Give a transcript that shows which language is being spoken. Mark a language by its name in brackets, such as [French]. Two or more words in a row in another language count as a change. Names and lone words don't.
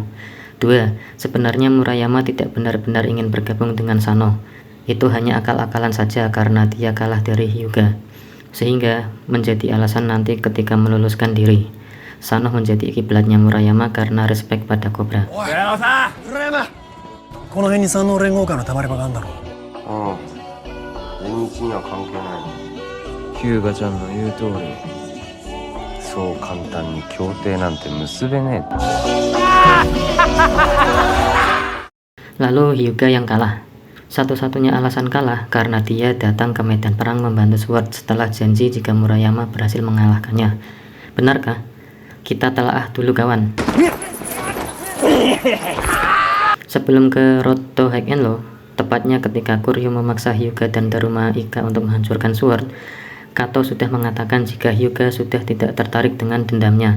[Indonesian] 2. Sebenarnya Murayama tidak benar-benar ingin bergabung dengan Sano. Itu hanya akal-akalan saja karena dia kalah dari Hyuga. Sehingga menjadi alasan nanti ketika meluluskan diri. Sano menjadi kiblatnya Murayama karena respect pada Cobra. [Japanese] おい、浦山この辺に三能連合会のたまり場があるんだろう。全日には関係ない。ヒューガちゃんの言う通り、そう簡単に協定なんて結べねえ。 [Indonesian] Lalu Hyuga yang kalah. Satu-satunya alasan kalah karena dia datang ke medan perang membantu Sword setelah janji jika Murayama berhasil mengalahkannya. Benarkah? Kita telaah dulu kawan. Sebelum ke Road to High and Low, tepatnya ketika Koryo memaksa Hyuga dan Daruma Ika untuk menghancurkan Sword, Kato sudah mengatakan jika Hyuga sudah tidak tertarik dengan dendamnya.